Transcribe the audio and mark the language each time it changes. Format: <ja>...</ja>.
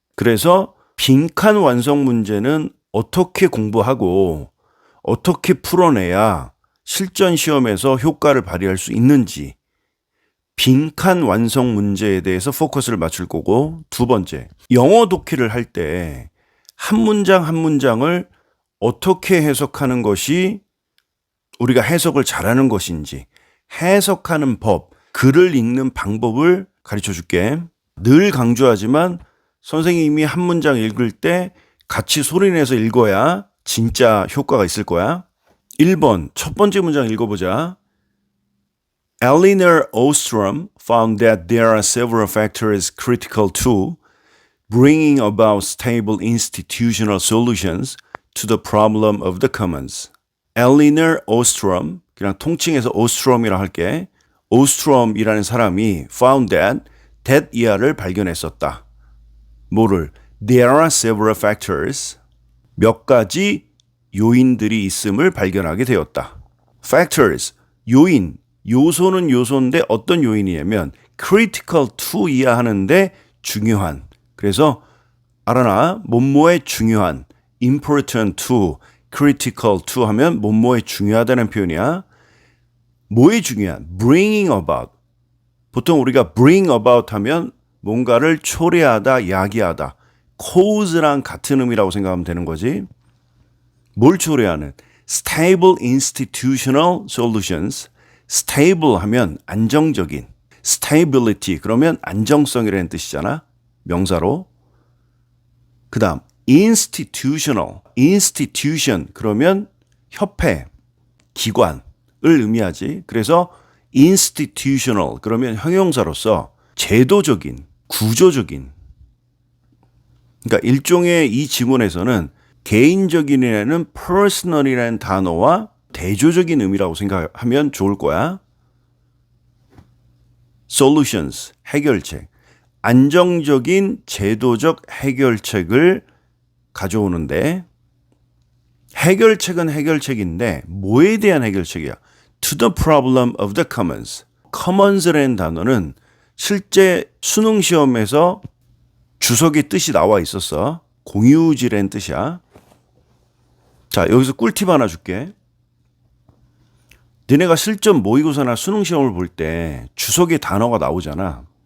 <ko>그래서 빈칸 완성 문제는 어떻게 공부하고 어떻게 풀어내야 실전 시험에서 효과를 발휘할 수 있는지 빈칸 완성 문제에 대해서 포커스를 맞출 거고, 두 번째, 영어 독해를 할 때 한 문장 한 문장을 어떻게 해석하는 것이 우리가 해석을 잘하는 것인지 해석하는 법, 글을 읽는 방법을 가르쳐 줄게. 늘 강조하지만 선생님이 한 문장 읽을 때 같이 소리내서 읽어야 진짜 효과가 있을 거야. 1번 첫 번째 문장 읽어보자.</ko> <en>Elinor Ostrom found that there are several factors critical to bringing about stable institutional solutions to the problem of the commons.</en> <ko>Elinor Ostrom, 그냥 통칭해서 Ostrom이라 할게. Ostrom이라는 사람이 found that 이하를 발견했었다. 뭐를?</ko> <en>There are several factors.</en> <ko>몇 가지 요인들이 있음을 발견하게 되었다. Factors, 요인. 요소는 요소인데 어떤 요인이냐면 critical to 이하 하는데 중요한. 그래서 알아나 뭐뭐에 중요한,</ko> <en>important to, critical to</en> <ko>하면 뭐뭐에 중요하다는 표현이야. 뭐에 중요한? bringing about. 보통 우리가 bring about 하면 뭔가를 초래하다, 야기하다. cause랑 같은 의미라고 생각하면 되는 거지. 뭘 초래하는?</ko> <en>stable institutional solutions.</en> <ko>stable 하면 안정적인. stability 그러면 안정성이라는 뜻이잖아. 명사로. 그 다음 institutional. institution 그러면 협회, 기관. 을 의미하지. 그래서 institutional 그러면 형용사로서 제도적인, 구조적인. 그러니까 일종의 이 지문에서는 개인적인이라는 personal이라는 단어와 대조적인 의미라고 생각하면 좋을 거야. solutions, 해결책. 안정적인 제도적 해결책을 가져오는데 해결책은 해결책인데 뭐에 대한 해결책이야?</ko> <en>To the problem of the commons.</en> <ko>commons라는 단어는 실제 수능 시험에서 주석의 뜻이 나와 있었어. 공유지라는 뜻이야. 자, 여기서 꿀팁 하나 줄게. 너네가 실전 모의고사나 수능 시험을 볼 때 주석의 단어가 나오잖아.</ko>